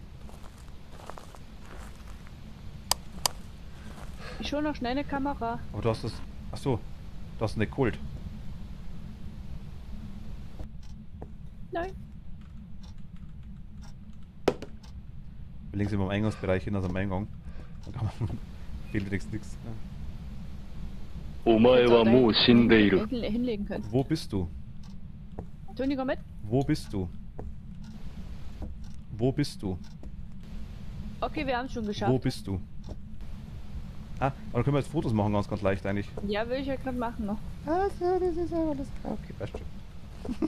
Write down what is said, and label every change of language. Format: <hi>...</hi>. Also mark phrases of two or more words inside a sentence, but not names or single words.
<de>Ich hol noch schnell eine Kamera. Aber du hast das. Achso, du hast nicht geholt. Nein. Wir links immer im Eingangsbereich hin, also am Eingang. Dann kann man. Fehlt wenigstens nichts. Ja.</de> <ja>お前はもう死んでいる。</ja> <de>Hinlegen können. Wo bist du? Toni, komm mit. Wo bist du? Wo bist du? Okay, wir haben es schon Wo geschafft. bist du? Ah, aber dann können wir jetzt Fotos machen, ganz leicht eigentlich. Ja, will ich ja gerade machen noch. Achso, das ist aber das. Okay, passt schon.</de>